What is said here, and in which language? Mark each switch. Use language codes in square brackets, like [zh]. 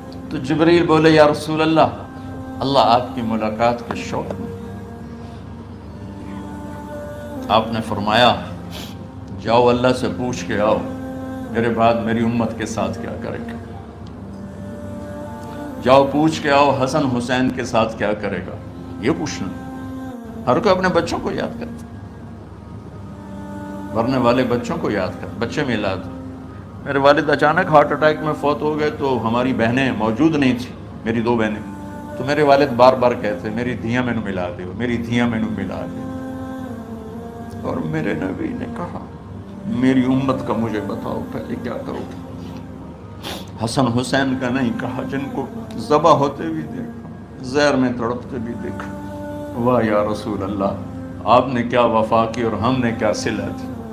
[ur] تو جبریل بولے یا رسول اللہ، اللہ آپ کی ملاقات کے شوق میں۔ آپ نے فرمایا جاؤ اللہ سے پوچھ کے آؤ میرے بعد میری امت کے ساتھ کیا کرے گا، جاؤ پوچھ کے آؤ حسن حسین کے ساتھ کیا کرے گا۔ یہ پوچھنا. ہر کوئی اپنے بچوں کو یاد کرتا، مرنے والے بچوں کو یاد کرتا. بچے میلاد، میرے والد اچانک ہارٹ اٹیک میں فوت ہو گئے تو ہماری بہنیں موجود نہیں تھیں، میری 2 بہنیں. تو میرے والد بار بار کہتے [pa] میری دھیاں مینوں ملا دیو، میری دھیاں مینوں ملا دیو. [ur] اور میرے نبی نے کہا میری امت کا مجھے بتاؤ پہلے کیا کرو گے. حسن حسین کا نہیں کہا، جن کو ذبح ہوتے بھی دیکھا، زہر میں تڑپتے بھی دیکھا. واہ یا رسول اللہ، آپ نے کیا وفا کی اور ہم نے کیا صلہ دی.